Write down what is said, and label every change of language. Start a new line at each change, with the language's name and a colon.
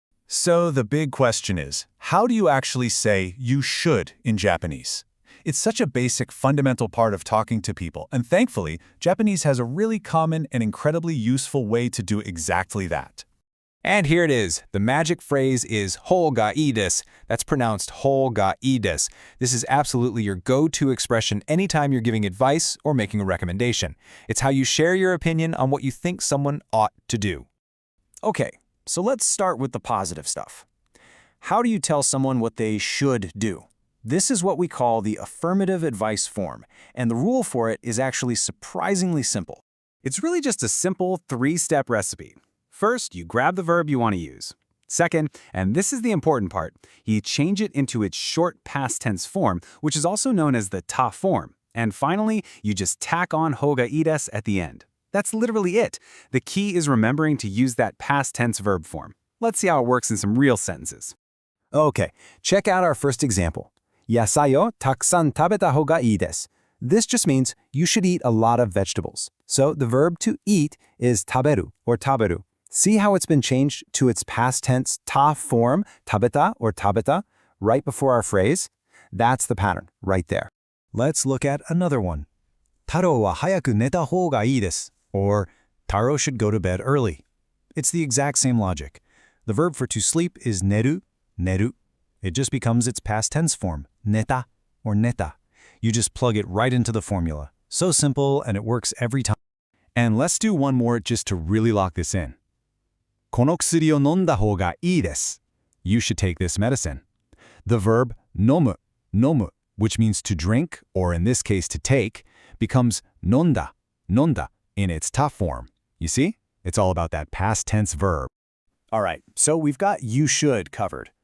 English: So the big question is, how do you actually say you should in Japanese? It's such a basic, fundamental part of talking to people, and thankfully, Japanese has a really common and incredibly useful way to do exactly that. And here it is. The magic phrase isほうがいいです. That's pronouncedほうがいいです. This is absolutely your go-to expression anytime you're giving advice or making a recommendation. It's how you share your opinion on what you think someone ought to do. Okay, so let's start with the positive stuff. How do you tell someone what they should do? This is what we call the affirmative advice form, and the rule for it is actually surprisingly simple. It's really just a simple three-step recipe. First, you grab the verb you want to use. Second, and this is the important part, you change it into its short past tense form, which is also known as the ta form. And finally, you just tack onほうがいいですat the end. That's literally it. The key is remembering to use that past tense verb form. Let's see how it works in some real sentences. Okay, check out our first example.
Japanese: 野菜をたくさん食べた方がいいです.
English: This just means you should eat a lot of vegetables. So the verb to eat is 食べる or 食べる. See how it's been changed to its past tense ta form, 食べた or 食べた, right before our phrase? That's the pattern, right there. Let's look at another one.
Japanese: 太郎は早く寝た方がいいです.
English: Or Taro should go to bed early. It's the exact same logic. The verb for to sleep is 寝る, 寝る. It just becomes its past tense form, 寝た or 寝た. You just plug it right into the formula. So simple, and it works every time. And let's do one more just to really lock this in.
Japanese: この薬を飲んだ方がいいです.
English: You should take this medicine. The verb 飲む, 飲む, which means to drink, or in this case to take, becomes 飲んだ, 飲んだ in its ta form. You see? It's all about that past tense verb. All right, so we've got you should covered.